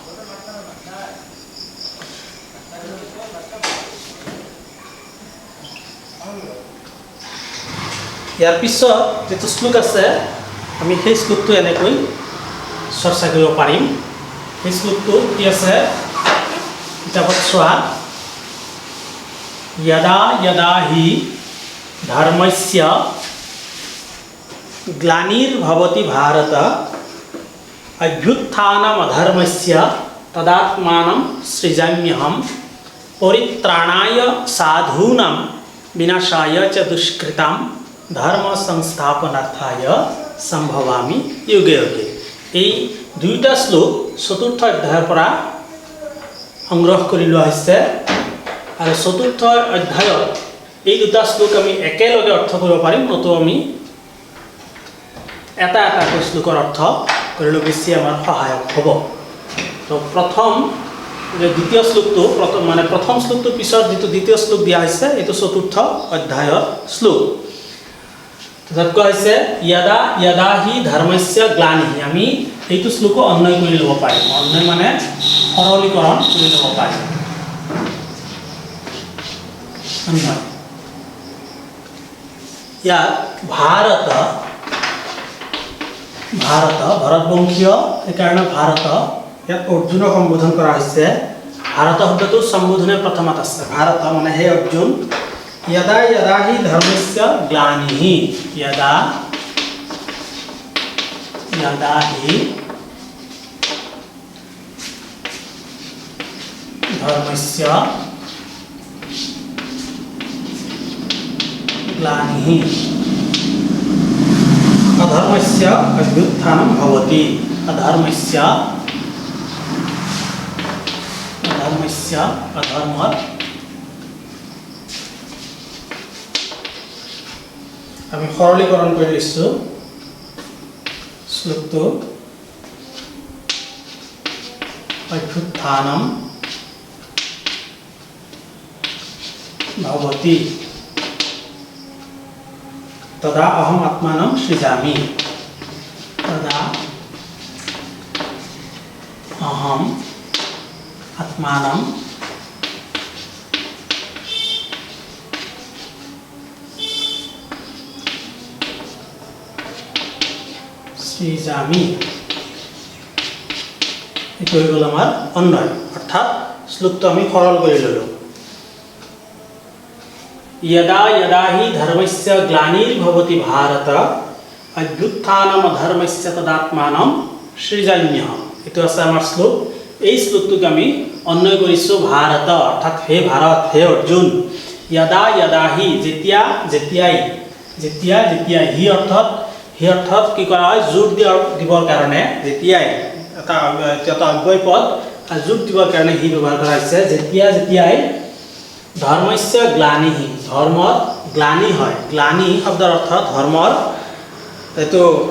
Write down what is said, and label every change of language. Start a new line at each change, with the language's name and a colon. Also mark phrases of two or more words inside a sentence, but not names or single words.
Assamese: ইয়াৰ পিছত যেটো শ্লোক আছে আমি সেই শ্লোকটো এনেকৈ চৰ্চা কৰিব পাৰিম সেই শ্লোকটো কি আছে কিতাপত চোৱা
Sanskrit: यदा यदा हि धर्मस्य ग्लानिर्भवति भारत अभ्युत्थानमधर्मस्य तदात्मानं सृजाम्यहं परित्राणाय साधूनां विनाशाय च दुष्कृतां धर्म संस्थापनार्थाय सम्भवामि युगे युगे
Assamese: এই দুইটা শ্লোক চতুৰ্থ অধ্যায়ৰ পৰা সংগ্ৰহ কৰি লোৱা হৈছে আৰু চতুৰ্থ অধ্যায়ত এই দুটা শ্লোক আমি একেলগে অৰ্থ কৰিব পাৰিম নতো আমি এটা এটা শ্লোকৰ অৰ্থ কৰিলে বেছি আমাৰ সহায়ক হ'ব তো প্ৰথম যে দ্বিতীয় শ্লোকটো প্ৰথম শ্লোকটোৰ পিছত যেটো দ্বিতীয় শ্লোক দিয়া হৈছে এইটো চতুৰ্থ অধ্যায়ৰ শ্লোক তাত কোৱা হৈছে
Sanskrit: यदा यदा हि धर्मस्य ग्लानिः
Assamese: আমি এইটো শ্লোক অন্বয় কৰি ল'ব পাৰিম অন্বয় মানে সৰলীকৰণ কৰি ল'ব পাৰিম ইয়াত ভাৰত ভাৰতবংশীয় সেইকাৰণে ভাৰত ইয়াত অৰ্জুনক সম্বোধন কৰা হৈছে ভাৰত শব্দটো সম্বোধনে প্ৰথমত আছে ভাৰত মানে হে অৰ্জুন
Sanskrit: यदा यदा हि धर्मस्य ग्लानिः यदा यदा हि धर्मस्य ग्लानिः अधर्मस्य अभ्युत्थानं भवति अधर्मस्य
Assamese: अधर्म আমি সৰলীকৰণ কৰি লৈছো শ্লোকটো
Sanskrit: অভ্যুত্থানম ভৱতি তদা অহম আত্মানম সৃজামি তদা অহম आत्मानं सृजामि
Assamese: एटु হৈ গ'ল আমাৰ অন্বয় অৰ্থাৎ শ্লোকটো আমি সৰল কৰি ললো
Sanskrit: यदा यदा हि धर्मस्य ग्लानिर्भवति भारत अभ्युत्थानम धर्मस्य तदात्मानं सृजाम्यः
Assamese: एटु আছে আমাৰ শ্লোক এই শ্লোকটোক আমি অন্বয় কৰিছো ভাৰত অৰ্থাৎ হে ভাৰত হে অৰ্জুন
Sanskrit: यदा यदा हि
Assamese: যেতিয়া যেতিয়াই যেতিয়া যেতিয়া হি অর্থাৎ কি কৰা হয় যোগ দিবৰ কাৰণে যেতিয়াই এটা অব্যয় পদ যোগ দিবৰ কাৰণে হি ব্যৱহাৰ কৰা হৈছে যেতিয়া যেতিয়াই
Sanskrit: ধৰ্মস্য গ্লানিহি
Assamese: ধৰ্মৰ গ্লানি হয় গ্লানি শব্দৰ অৰ্থ ধৰ্মৰ এটো